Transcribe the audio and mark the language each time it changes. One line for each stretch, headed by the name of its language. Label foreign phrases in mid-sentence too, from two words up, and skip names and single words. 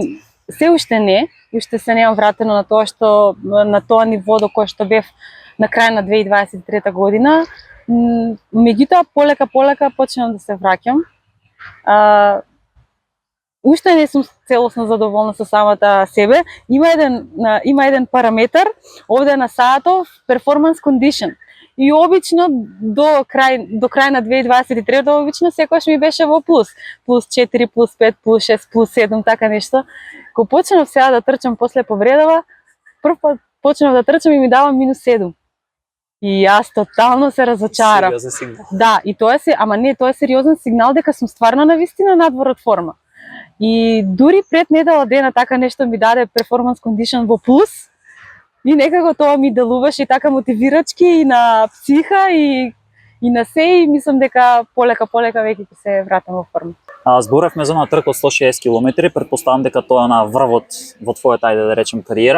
Macedonian: Се уште не, уште се немам вратено на тоа што на тоа ниво до кое што бев на крај на 2023 година. Меѓутоа полека почнам да се враќам. Уште не сум целосно задоволна со самата себе. Има еден параметар овде на саатов
English: performance condition.
Macedonian: И обично до крај на 2023 обично секогаш ми беше во плюс 4, плюс 5, плюс 6, плюс 7, така нешто. Кога почнав сега да трчам после повредава, прв пат почнав да трчам и ми дава минус 7. И јас тотално се разочарав. Сериозен сигнал. Да, и тоа е сериозен сигнал дека сум стварно навистина надвор од форма. И дури пред недела дена така нешто ми даде
English: performance condition
Macedonian: во плюс. И некако тоа ми делуваше и така мотивирачки и на психа и на се, и мислам дека полека веќе ќе се вратам во форма. Зборевме за на трка од 160 км, претпоставам дека тоа е на врвот во твојата, ајде да речем, кариера.